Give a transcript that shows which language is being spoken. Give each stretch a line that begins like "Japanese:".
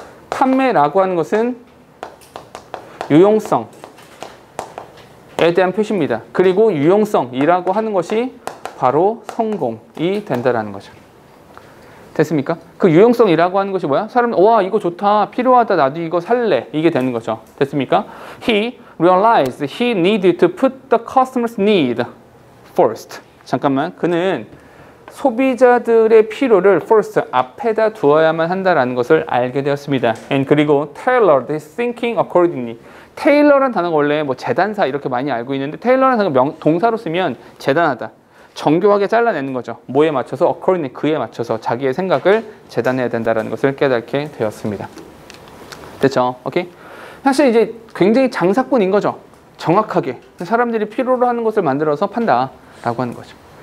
Korean: 판매라고 하는 것은 유용성에 대한 표시입니다. 그리고 유용성이라고 하는 것이 바로 성공이 된다라는 거죠. 됐습니까? 그 유용성이라고 하는 것이 뭐야? 사람, 와 이거 좋다, 필요하다, 나도 이거 살래, 이게 되는 거죠. 됐습니까?
English: He realized he needed to put the customer's need first.
Korean: 잠깐만, 그는 소비자들의 필요를 first, 앞에다 두어야만 한다라는 것을 알게 되었습니다.
English: And
Korean: 그리고
English: tailored his thinking accordingly.
Korean: 테일러라는 단어가 원래 뭐 재단사 이렇게 많이 알고 있는데 테일러라는 단어가 동사로 쓰면 재단하다, 정교하게 잘라내는 거죠. 뭐에 맞춰서? accordingly, 그에 맞춰서 자기의 생각을 재단해야 된다는 것을 깨닫게 되었습니다. 됐죠? 오케이? 사실 이제 굉장히 장사꾼인 거죠. 정확하게 사람들이 필요로 하는 것을 만들어서 판다라고 하는 거죠.